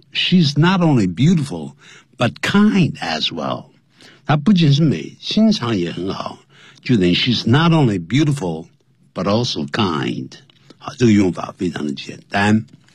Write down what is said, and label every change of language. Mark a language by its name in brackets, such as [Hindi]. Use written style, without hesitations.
[English] She's not only beautiful, but kind as well。 [Chinese] 她不仅是美，心肠也很好。就等于 [English] she's not only beautiful, but also kind。 [Chinese] 好，这个用法非常的简单。